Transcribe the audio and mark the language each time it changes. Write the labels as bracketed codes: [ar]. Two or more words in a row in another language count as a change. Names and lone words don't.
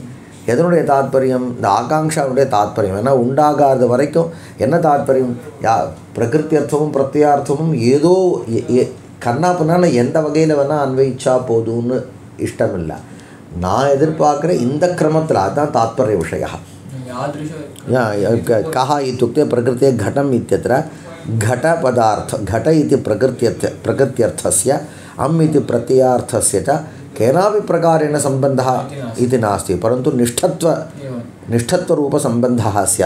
[ta] எதனுடைய தாத்பரியம்? இந்த ஆகாங்ஷாவுடைய தாத்பரியம். ஏன்னா உண்டாகாத வரைக்கும் என்ன தாத்பரியம்? பிரகிருத்தியர்த்தமும் பிரத்யார்த்தமும் ஏதோ கண்ணா பண்ணால் எந்த வகையில் வேணால் அன்வயிச்சா போதும்னு இஷ்டம் இல்லை. நான் எதிர்பார்க்குற இந்த கிரமத்தில் அதுதான் தாத்பரிய விஷயம். [sa] கஹ இत्युक्ते प्रकृते घटम् इत्यत्र घटपदार्थ घट इति प्रकृत्यर्थस्य अम् इति प्रत्ययार्थस्य च केनापि प्रकारेण सम्बन्धः इति नास्ति, परन्तु निष्ठत्वरूपसम्बन्धः स्यात्.